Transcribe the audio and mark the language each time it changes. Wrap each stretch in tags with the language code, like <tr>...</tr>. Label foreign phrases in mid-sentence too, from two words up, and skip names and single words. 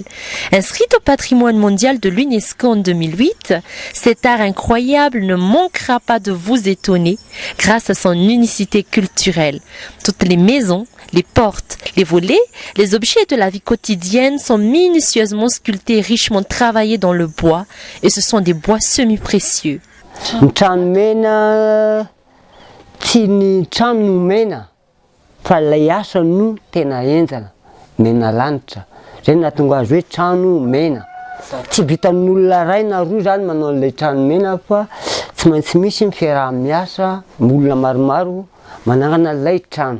<fr>Inscrit au patrimoine mondial de l'UNESCO en 2008, cet art incroyable ne manquera pas de vous étonner grâce à son unicité culturelle. Toutes les maisons, les portes, les volets, les objets de la vie quotidienne sont minutieusement sculptés et richement travaillés dans le bois et ce sont des bois semi-précieux.</fr> <mg>Trano mena tsy ny trano mena fa ilay asa no tena enjana mena lanitra zay nahatonga azy hoe trano mena tsy vitan'olona ray na roa zany manao an'ilay trano mena fa tsy maintsy misy ny fiaraha-miasa olona maromaro manangana ilay trano.</mg>